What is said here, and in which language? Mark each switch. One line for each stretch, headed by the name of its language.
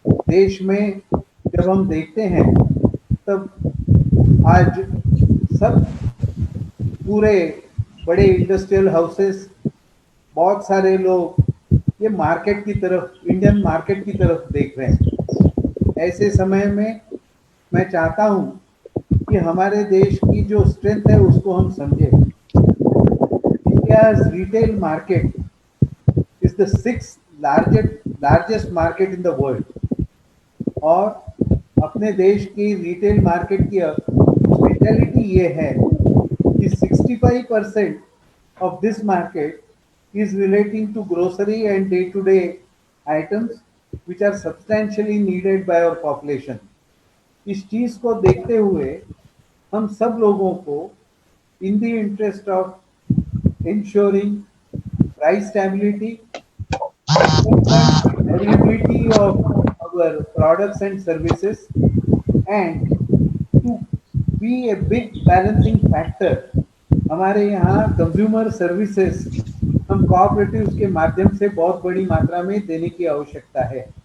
Hindi: देश में जब हम देखते हैं तब आज सब पूरे बड़े इंडस्ट्रियल हाउसेस, बहुत सारे लोग ये मार्केट की तरफ, इंडियन मार्केट की तरफ देख रहे हैं। ऐसे समय में मैं चाहता हूँ कि हमारे देश की जो स्ट्रेंथ है उसको हम समझें।
English: India's retail market is the sixth largest market in the world,
Hindi: और अपने देश की रिटेल मार्केट की स्पेशलिटी ये है कि
English: 65% of this market is relating to grocery and day-to-day items which are substantially needed by our population.
Hindi: इस चीज को देखते हुए हम सब लोगों को
English: in the interest of ensuring price stability, availability of our products and services, and to be a big balancing factor,
Hindi: हमारे यहाँ कंज्यूमर सर्विसेज हम कोऑपरेटिव्स के माध्यम से बहुत बड़ी मात्रा में देने की आवश्यकता है।